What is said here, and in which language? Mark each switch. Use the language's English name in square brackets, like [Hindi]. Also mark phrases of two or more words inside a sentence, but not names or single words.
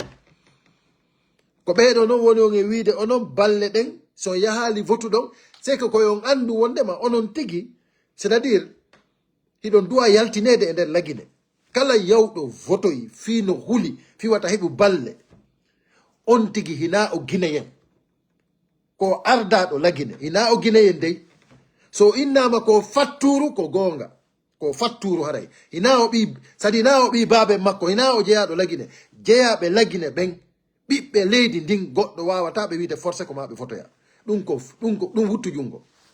[Fula] ko ɓeɗo noon woni on e wiide onon balle ɗen so yahali votuɗon [French] c'est que [Fula] koyon andu wondema onon tigi [French] c'est à dire [Fula] hiɗon duwa yaltinede e nder lagine kala yawɗo votoyi fi no huli fi wata heɓu balle on tigi hina o guinéen ko ardaɗo lagine hina o guinéen dey so innama ko fatturu ko gonga ko fatturu haray hina o ɓi sadi hina o ɓi baabe makko hina o jeeyaɗo lagine jeeyaɓe lagine ɓen ɓiɓɓe leydi ndin goɗɗo wawata ɓe wiide forcé ko ma ɓe votoya ɗum wuttu jungo